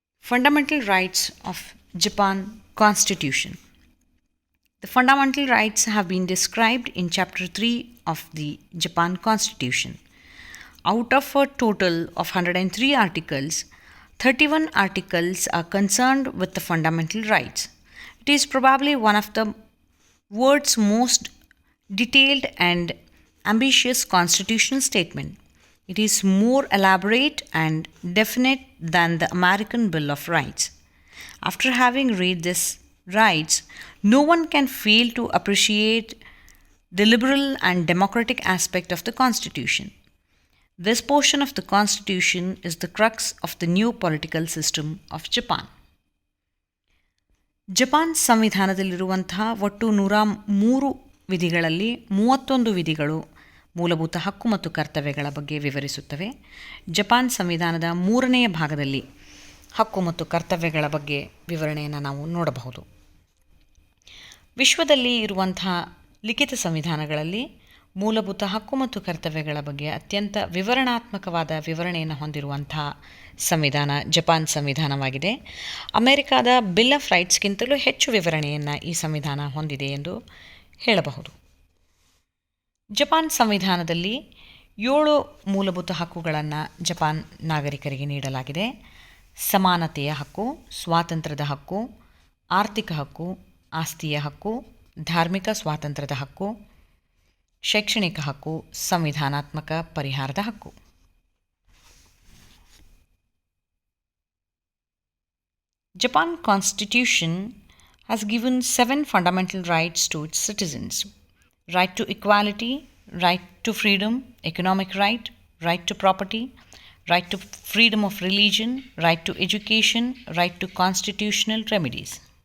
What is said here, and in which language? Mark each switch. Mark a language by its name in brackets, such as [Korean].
[English] Fundamental rights of Japan constitution. The fundamental rights have been described in Chapter 3 of the Japan Constitution. Out of a total of 103 articles, 31 articles are concerned with the fundamental rights. It is probably one of the world's most detailed and ambitious constitutional statement. It is more elaborate and definite than the American Bill of Rights. After having read this rights, no one can fail to appreciate the liberal and democratic aspect of the Constitution. This portion of the Constitution is the crux of the new political system of Japan. [Kannada] Japan ಸಂವಿಧಾನದಲ್ಲಿರುವಂತಹ ಒಟ್ಟು 103 ವಿಧಿಗಳಲ್ಲಿ 31 ವಿಧಿಗಳು ಮೂಲಭೂತ ಹಕ್ಕು ಮತ್ತು ಕರ್ತವ್ಯಗಳ ಬಗ್ಗೆ ವಿವರಿಸುತ್ತವೆ. Japan ಸಂವಿಧಾನದ 3ನೇ ಭಾಗದಲ್ಲಿ ಹಕ್ಕು ಮತ್ತು ಕರ್ತವ್ಯಗಳ ಬಗ್ಗೆ ವಿವರಣೆಯನ್ನು ನಾವು ನೋಡಬಹುದು. ವಿಶ್ವದಲ್ಲಿ ಇರುವಂತಹ ಲಿಖಿತ ಸಂವಿಧಾನಗಳಲ್ಲಿ ಮೂಲಭೂತ ಹಕ್ಕು ಮತ್ತು ಕರ್ತವ್ಯಗಳ ಬಗ್ಗೆ ಅತ್ಯಂತ ವಿವರಣಾತ್ಮಕವಾದ ವಿವರಣೆಯನ್ನು ಹೊಂದಿರುವಂತಹ ಸಂವಿಧಾನ ಜಪಾನ್ ಸಂವಿಧಾನವಾಗಿದೆ. ಅಮೆರಿಕಾದ ಬಿಲ್ ಆಫ್ ರೈಟ್ಸ್ಗಿಂತಲೂ ಹೆಚ್ಚು ವಿವರಣೆಯನ್ನು ಈ ಸಂವಿಧಾನ ಹೊಂದಿದೆ ಎಂದು ಹೇಳಬಹುದು. ಜಪಾನ್ ಸಂವಿಧಾನದಲ್ಲಿ 7 ಮೂಲಭೂತ ಹಕ್ಕುಗಳನ್ನು ಜಪಾನ್ ನಾಗರಿಕರಿಗೆ ನೀಡಲಾಗಿದೆ. ಸಮಾನತೆಯ ಹಕ್ಕು, ಸ್ವಾತಂತ್ರ್ಯದ ಹಕ್ಕು, ಆರ್ಥಿಕ ಹಕ್ಕು, ಆಸ್ತಿಯ ಹಕ್ಕು, ಧಾರ್ಮಿಕ ಸ್ವಾತಂತ್ರ್ಯದ ಹಕ್ಕು, ಶೈಕ್ಷಣಿಕ ಹಕ್ಕು, ಸಂವಿಧಾನಾತ್ಮಕ ಪರಿಹಾರದ ಹಕ್ಕು. [English] Japan Constitution has given 7 fundamental rights to its citizens: right to equality, right to freedom, economic right, right to property, right to freedom of religion, right to education, right to constitutional remedies.